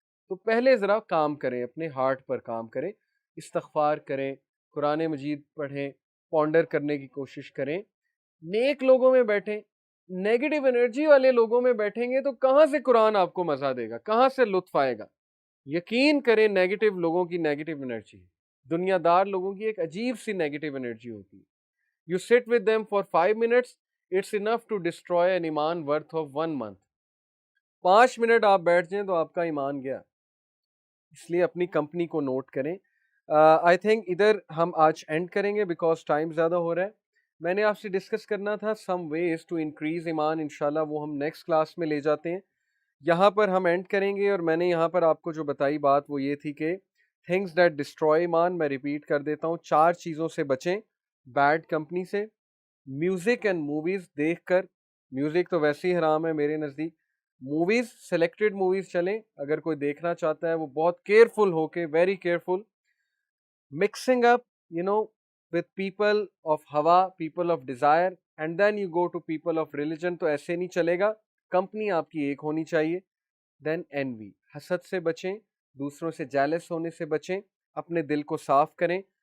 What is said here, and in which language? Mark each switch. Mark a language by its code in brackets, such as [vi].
[ur] تو پہلے ذرا کام کریں، اپنے ہارٹ پر کام کریں، استغفار کریں، قرآن مجید پڑھیں، پونڈر کرنے کی کوشش کریں. نیک لوگوں میں بیٹھیں. نیگیٹو انرجی والے لوگوں میں بیٹھیں گے تو کہاں سے قرآن آپ کو مزہ دے گا، کہاں سے لطف آئے گا؟ یقین کریں نیگیٹو لوگوں کی نیگیٹو انرجی، دنیا دار لوگوں کی ایک عجیب سی نیگیٹو انرجی ہوتی ہے. [en] You sit with them for 5 minutes, it's enough to destroy an ایمان worth of 1 month. [ur] 5 منٹ آپ بیٹھ جائیں تو آپ کا ایمان گیا. اس لیے اپنی کمپنی کو نوٹ کریں. [en] I think [ur] ادھر ہم آج اینڈ کریں گے [en] because [ur] ٹائم زیادہ ہو رہا ہے. میں نے آپ سے ڈسکس کرنا تھا [en] some ways to increase [ur] ایمان، انشاءاللہ وہ ہم نیکسٹ کلاس میں لے جاتے ہیں. یہاں پر ہم اینڈ کریں گے. اور میں نے یہاں پر آپ کو جو بتائی بات وہ یہ تھی کہ [en] things that destroy [ur] ایمان، میں ریپیٹ کر دیتا ہوں، 4 چیزوں سے بچیں. بیڈ کمپنی سے، میوزک اینڈ موویز دیکھ کر، میوزک تو ویسے ہی حرام ہے میرے نزدیک. موویز سلیکٹڈ موویز چلیں، اگر کوئی دیکھنا چاہتا ہے وہ بہت کیئرفل ہو کے، very careful. [en] Mixing up with people of hawa, people of desire, and then you go to people of religion. [ur] تو ایسے نہیں چلے گا. کمپنی آپ کی ایک ہونی چاہیے. دین envy, حسد سے بچیں, دوسروں سے جیلس ہونے سے بچیں, اپنے دل کو صاف کریں.